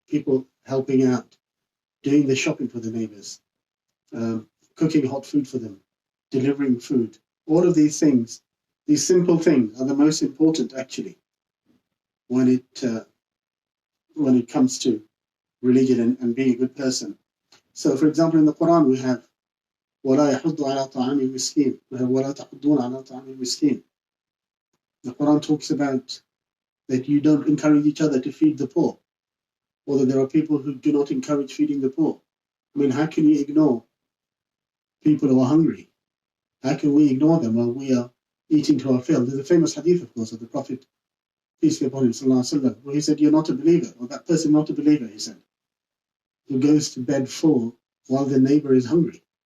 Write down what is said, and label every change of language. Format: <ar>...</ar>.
<en>People helping out, doing the shopping for the neighbors, cooking hot food for them, delivering food. All of these things, these simple things, are the most important, actually, when it comes to religion and being a good person. So, for example, in the Quran we have</en> <ar>وَلَا يَحُضُّ عَلَىٰ طَعَامِ الْمِسْكِينِ وَلَا تَحُضُّونَ عَلَىٰ طَعَامِ الْمِسْكِينِ.</ar> <en>The Quran talks about that you don't encourage each other to feed the poor, or that there are people who do not encourage feeding the poor. I mean, how can you ignore people who are hungry? How can we ignore them while we are eating to our fill? There's a famous hadith, of course, of the Prophet, peace be upon him, ﷺ, where he said, you're not a believer, or that person not a believer, he said, who goes to bed full while their neighbor is hungry.</en>